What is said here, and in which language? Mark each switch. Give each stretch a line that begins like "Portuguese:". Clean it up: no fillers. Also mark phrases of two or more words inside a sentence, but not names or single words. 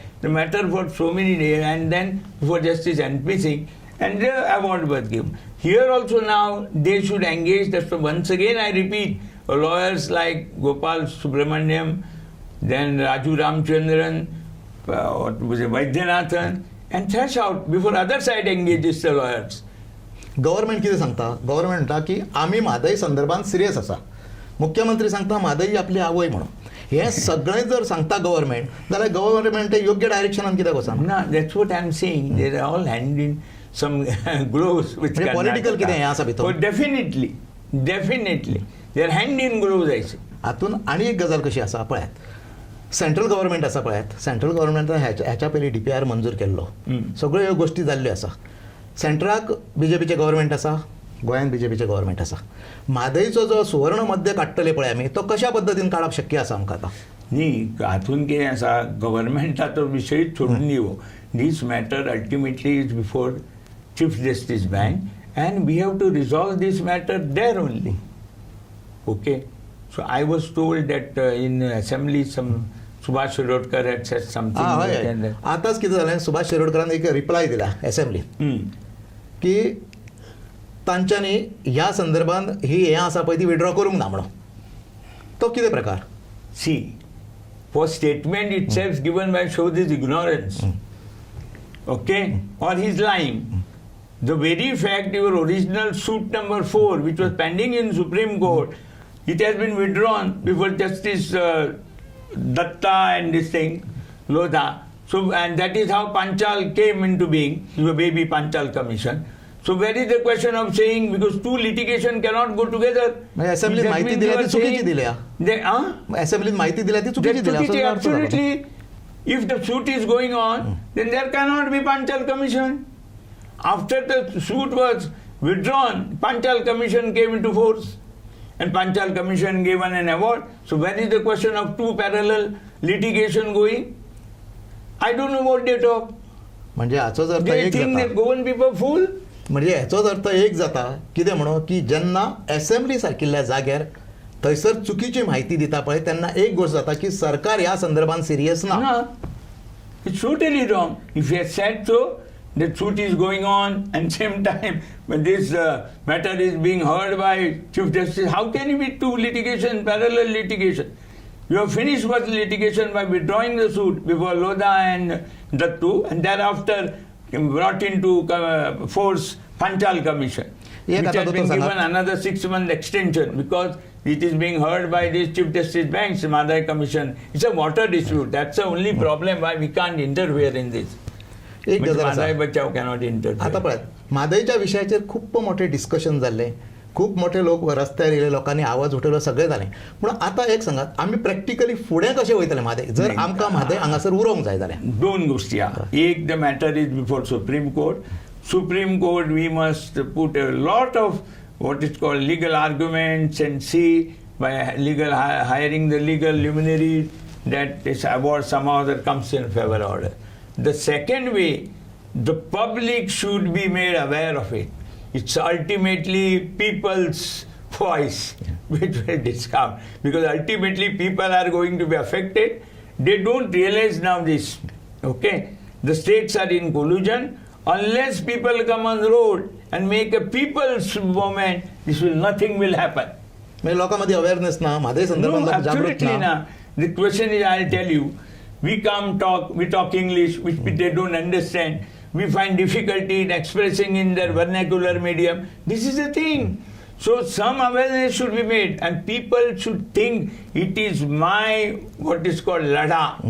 English: The matter for so many days, and then before Justice NP Singh, and the award was given. Here also now, they should engage. That's once again, I repeat, lawyers like Gopal Subramaniam, then Raju Ramchandran, what was it, Vaidyanathan, and thresh out before other side engages the lawyers.
Konkani: गव्हर्नमेंट कितें सांगता? गव्हर्नमेंट म्हणटा की आमी म्हादय संदर्भात सिरियस आसा. मुख्यमंत्री सांगता म्हादय ही आपली आवय म्हणून. हें सगळें जर सांगता गव्हर्नमेंट जाल्यार गव्हर्नमेंट योग्य डायरेक्शनान कित्याक वचना? ना,
English: That's what I am saying. They are all hand in some gloves with
Konkani: पॉलिटिकल कितें हें आसा भितर?
English: Definitely they are hand in gloves आयज.
Konkani: हातून आनी एक गजाल कशी आसा पळयात.
English: Central Government
Konkani: आसा पळयात, सेंट्रल गव्हर्नमेंटान ह्याच्या पयलीं DPR मंजूर केल्लो. सगळ्यो ह्यो गोश्टी जाल्ल्यो आसा. सेंट्राक बीजेपीचे गव्हर्नमेंट आसा, गोंयांत बीजेपीचे गव्हर्नमेंट आसा. म्हादयचो जो सुवर्ण मध्य काडटले पळय आमी, तो कशा पद्दतीन काडप शक्य आसा आमकां आतां? न्ही, हातून कितें आसा, गव्हर्नमेंटाचो विशयच सोडून दिवो.
English: This matter ultimately is before Chief Justice bench and we have to resolve this matter there only. Okay, so I was told that in assembly some Subhash Shirodkar had said something.
Konkani: आतांच कितें जालें, सुभाष शिरोडकरान एक रिप्लाय दिला असेंब्लीन की तांच्यांनी ह्या संदर्भात ही हें आसा पळय ती विड्रॉ करूंक ना म्हणून. तो कितें प्रकार?
English: सी, for statement itself given by shows his ignorance. Okay? Or he's lying. The very fact your original suit number 4, which was pending in Supreme Court, it has been withdrawn before Justice Datta and this thing, Lodha. So, and that is how Panchal came into being, the baby Panchal Commission. So where is the question of saying, because two litigation cannot go together?
Konkani: असेंब्लीत माहिती दिल्या ती चुकीची दिल्या. असेंब्लीत माहिती दिल्या ती चुकीची दिल्या.
English: Absolutely. If the suit is going on, then there cannot be Panchal Commission. After the suit was withdrawn, Panchal Commission came into force. And Panchal Commission given an award. So where is the question of two parallel litigation going? I don't know what they talk.
Konkani: म्हणजे याचोच अर्थ
English: They
Konkani: एक
English: think
Konkani: जाता.
English: that government people fool.
Konkani: म्हणजे याचोच अर्थ एक जाता कितें म्हणो की जेन्ना असेंब्ली सारकिल्ल्या जाग्यार थंयसर चुकीची माहिती दिता पळय तेन्ना एक गोष्ट जाता की सरकार ह्या संदर्भात सिरियस ना.
English: No. It's totally wrong. If he has said so, the suit is going on, and same time when this matter is being heard by Chief Justice, how can it be two litigation, parallel litigation? You have finished with litigation by withdrawing the suit before Lodha and Dattu, and thereafter brought into force Panchal Commission, Yeah, which has been Dr. given another 6-month extension because it is being heard by this Chief Justice Banks, Mhadei Commission. It's a water dispute. That's the only problem why we can't interfere in this.
Konkani: एक
English: But
Konkani: गजाल
English: Mhadei
Konkani: आसा.
English: Bachao cannot interfere.
Konkani: आता पळयात म्हादयच्या विशयाचेर खूप मोठे डिस्कशन जाल्ले, खूप मोठे लोक रस्त्यार येयले, लोकांनी आवाज उठयलो, सगळें जालें. पूण आतां एक सांगात आमी प्रॅक्टिकली फुडें कशें वयतले म्हादय जर आमकां म्हादय हांगासर उरोंक जाय जाल्यार? दोन गोष्टी आहा. एक,
English: The matter is before Supreme Court. Supreme Court, we must put a lot of what is called legal arguments and see by hiring the legal luminaries that this award somehow that comes in favor order. The second way, the public should be made aware of it. It's ultimately people's voice which will discount, because ultimately people are going to be affected. They don't realize now this. Okay, the states are in collusion. Unless people come on the road and make a people's movement, nothing will happen.
Konkani: म्हणजे लोकांमध्ये अवेअरनेस ना म्हादय
English: No,
Konkani: संदर्भात जागृत
English: absolutely
Konkani: ना.
English: not. The question is, I'll tell you, we talk English, which they don't understand. We find difficulty in expressing in their vernacular medium. This is the thing. So some awareness should be made, and people should think it is my, what is called lada.